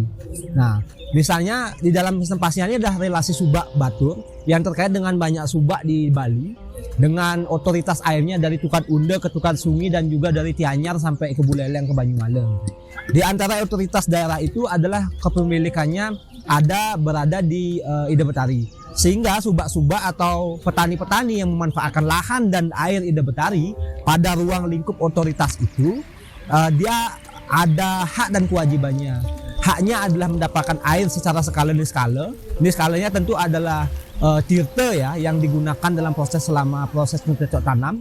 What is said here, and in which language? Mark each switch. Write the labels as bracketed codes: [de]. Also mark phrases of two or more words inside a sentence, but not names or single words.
[id] Nah misalnya di dalam sistem pasihan ini ada relasi subak Batur yang terkait dengan banyak subak di Bali, dengan otoritas airnya dari Tukat Unde ke Tukat Sungi dan juga dari Tianyar sampai ke Buleleng ke Banyumalang. Di antara otoritas daerah itu adalah kepemilikannya berada di Ida Betari. Sehingga subak-subak atau petani-petani yang memanfaatkan lahan dan air Ida Betari pada ruang lingkup otoritas itu, dia ada hak dan kewajibannya. Haknya adalah mendapatkan air secara skala niskala. Niskalanya tentu adalah tirte ya yang digunakan dalam selama proses mencocok tanam.